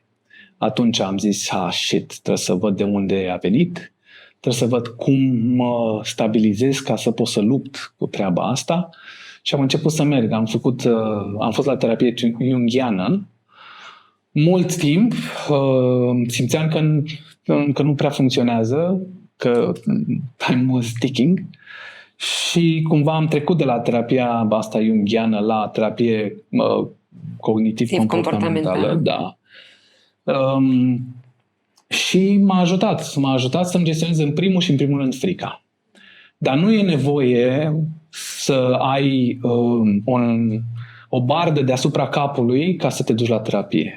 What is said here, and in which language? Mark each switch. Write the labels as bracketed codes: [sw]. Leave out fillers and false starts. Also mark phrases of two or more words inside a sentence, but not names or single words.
[ro] Atunci am zis, shit, trebuie să văd de unde a venit, trebuie să văd cum mă stabilizez ca să pot să lupt cu treaba asta. Și am început să merg. Am fost la terapie junghiană mult timp, simțeam că nu prea funcționează, că [en] time was ticking [ro] și cumva am trecut de la terapia asta junghiană la terapie cognitiv-comportamentală. Da. Și m-a ajutat să-mi gestionez în primul rând frica. Dar nu e nevoie să ai o bardă deasupra capului ca să te duci la terapie.